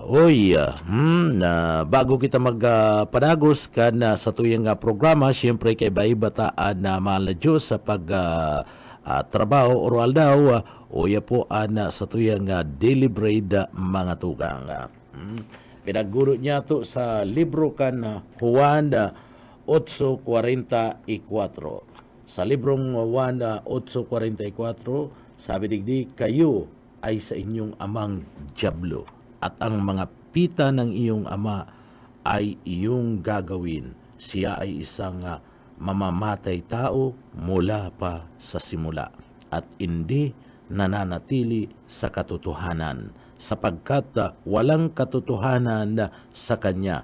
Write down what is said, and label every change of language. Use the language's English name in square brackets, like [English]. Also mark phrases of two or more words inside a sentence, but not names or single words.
[Bikol] Bago kita magpanagos kan sa tuyang programa, siyempre kay baibataan na mahal na Diyos sa pag trabaho oral daw uya po sa tuyang [English] daily bread [Bikol] mga tugang. Pinaguro niya to sa libro kan Juan 8:44. Sa librong Juan 8:44, sabi digdi, [Filipino] kayo ay sa inyong amang dyablo at ang mga pita ng iyong ama ay iyong gagawin. Siya ay isang mamamatay tao mula pa sa simula at hindi nananatili sa katotohanan sapagkat walang katotohanan sa kanya.